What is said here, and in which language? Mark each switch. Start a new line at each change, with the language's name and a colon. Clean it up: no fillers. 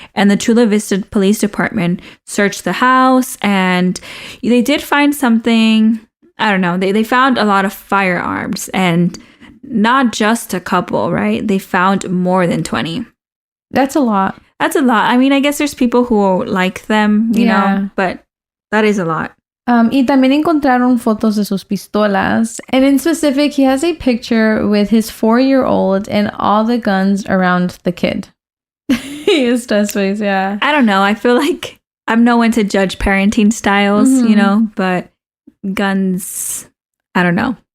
English: And the Chula Vista Police Department searched the house, and they did find something, I don't know, they found a lot of firearms, and not just a couple, right? They found more than 20. That's a lot. That's a lot. I mean, I guess there's people who like them, you know, but that is a lot.
Spanish: Y también encontraron fotos de sus pistolas.
English: And in specific, he has a picture with his 4-year-old and all the guns around the kid. His test face, yeah. I don't know. I feel like I'm no one to judge parenting styles, you know, but guns, I don't know.